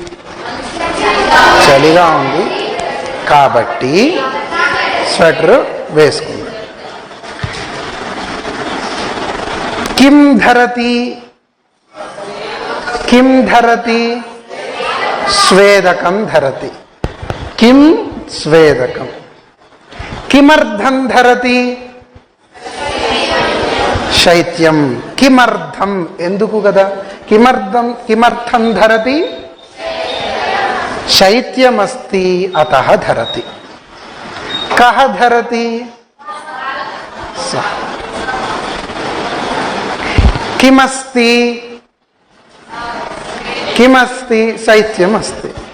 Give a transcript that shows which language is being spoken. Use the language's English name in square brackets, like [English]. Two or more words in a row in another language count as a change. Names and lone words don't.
[Telugu] చలిగా ఉంది కాబట్టి స్వెటర్ వేసుకుంది. [Sanskrit] కిం ధరతి? కిం ధరతి? స్వేదకం ధరతి. కిం? స్వేదకం. किमर्थं धरति शैत्यं किमर्थं [Telugu] ఎందుకు కదా [Sanskrit] किमर्थं धरति शैत्यमस्ति अतः धरति कः धरति सः किमस्ति शैत्यमस्ति